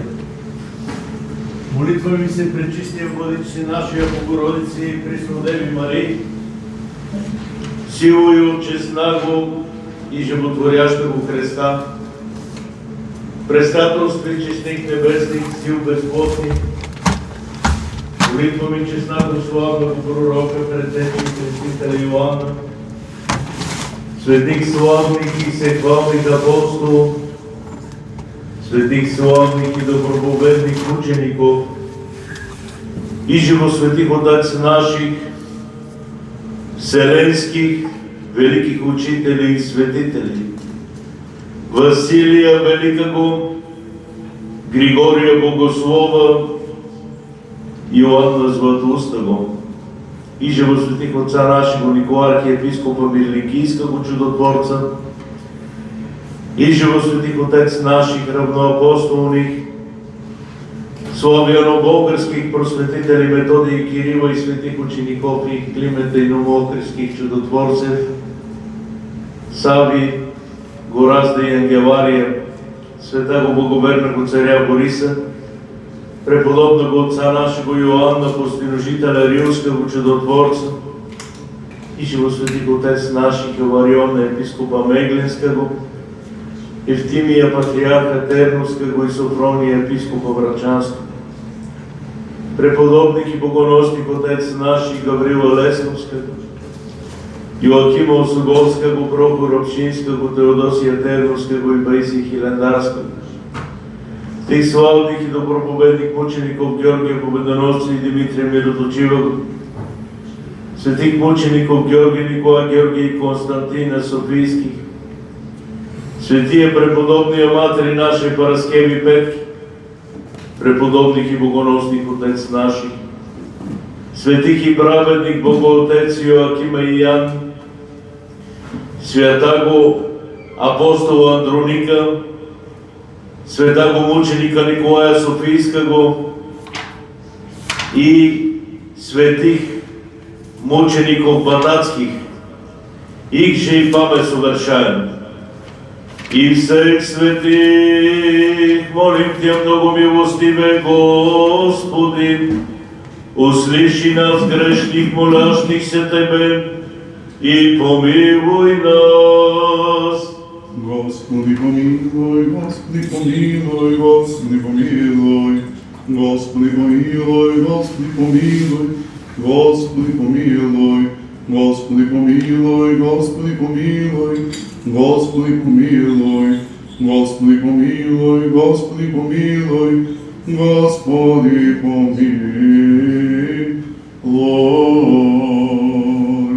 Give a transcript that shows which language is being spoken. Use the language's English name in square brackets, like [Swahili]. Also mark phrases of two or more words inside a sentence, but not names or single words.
[Church Slavic] Молитва ми се пречистия владичи нашия Богородица и Преснодеви Мария, силою честнаго и животворящого Христа, предстателство и честник небесник, сил безплотни, молитва ми честнаго славного пророка, предтечи крестителя Йоанна, светих славних и всехвалних апостол, светих славних и добробоведних учеников, и живосветих отец наших, вселенских великих учителей и светителей, Василия Великого, Григория Богослова, Иоанна Златоустого, иже во светих отца нашего Никола архиепископа Мирликийского чудотворца, иже во светих отец наших равноапостолних, славяно-българских просветители Методий Кирила и светих учеников и Климента и Новоохридских чудотворцев, Сави, Горазда и Ангелария, светаго благоверного царя Бориса, преподобного отца нашего Иоанна, постиножителя Римского чудотворца, иже во светих отец наших Илариона, епископа Меглинского, Евтимија патриарха Терновского и Софронија епископа Врачанского, преподобник и богоносник отец наши Гаврила Лесновского, Јоакима Осуговского, Прохор Обшинского, Теодосија Терновского и Паисија Хилендарского, тих славних и доброповедних мучеников Георгија Победоносца и Димитрија Мироточивого, светих мучеников Георгија Никола Георгија и Константина Софийских, светија преподобнија матери наши Параскеви Петки, преподобник и богоносник отец наши, светих и праведник Богоотец Јоакима и Јан, святаго апостола Андроника, светаго мученика Николаја Софийского и светих мучеников Батацких, их же и памет совершаем. И всех святых, молим Тя много милостиве, Господи, услыши нас, грешних, молящихся Тебе, и помилуй нас. Господи помилуй, Господи помилуй, Господи помилуй, Господи помилуй, Господи помилуй, Господи помилуй, Господи помилуй, Господи помилуй, Господи помилуй, Господи помилуй, Господи помилуй, Господи помилуй.